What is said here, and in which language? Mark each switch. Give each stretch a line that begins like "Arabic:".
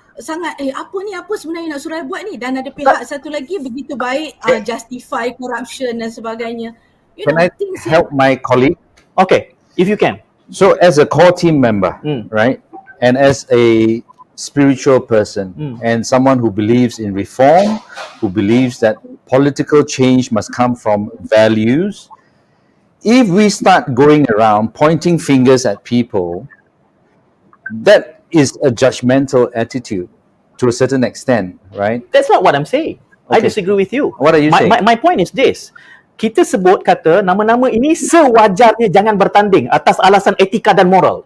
Malay: sangat apa sebenarnya nak suruh buat ni, dan ada pihak satu lagi begitu baik
English: justify corruption
Malay: dan sebagainya.
English: Can I help my colleague? Okay, if you can. So as a core team member, right, and as a spiritual person and someone who believes in reform, who believes that political change must come from values, if we start going around pointing fingers at people, that is a judgmental attitude to a certain extent, right? That's not what I'm saying. I Okay. disagree with you. What are you saying? My point is this.
Malay: Kita sebut kata nama-nama ini sewajarnya jangan bertanding atas alasan etika dan moral.